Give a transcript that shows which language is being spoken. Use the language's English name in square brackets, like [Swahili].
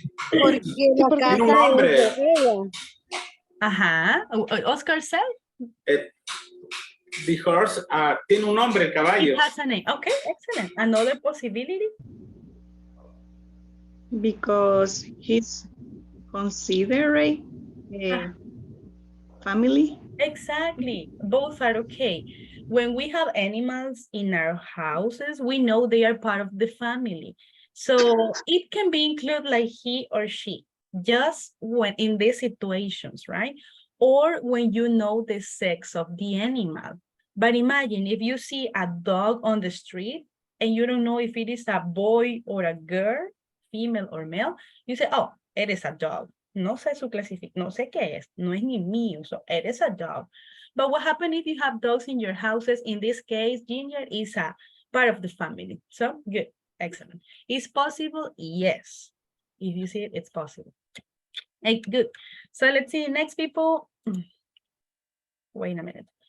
[Spanish] Porque la casa tiene un nombre. es de ella. [English] Ajá. Oscar said? The horse [Spanish] tiene un nombre, el caballo. [English] It has a name. Okay, excellent. Another possibility? Because he's considered a family. Exactly. Both are okay. When we have animals in our houses, we know they are part of the family. So it can be included like he or she, just when in these situations, right? Or when you know the sex of the animal. But imagine if you see a dog on the street and you don't know if it is a boy or a girl, female or male, you say, oh, it is a dog. [Spanish] No sé su clasificación, no sé qué es, no es ni mío, [English] so it is a dog. But what happens if you have dogs in your houses? In this case, Ginger is a part of the family. So good, excellent. Is possible? Yes. If you see it, it's possible. Hey, good. So let's see, next people. Wait a minute.